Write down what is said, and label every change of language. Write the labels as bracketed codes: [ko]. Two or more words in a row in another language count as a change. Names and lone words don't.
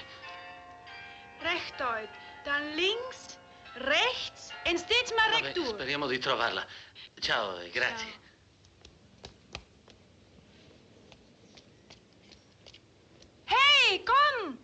[nl] Rechtuit, dan links, rechts en steeds maar [it] Vabbè, [nl] rechtdoor. [it] speriamo di trovarla. Ciao e grazie. Ciao. [nl] Hey, kom!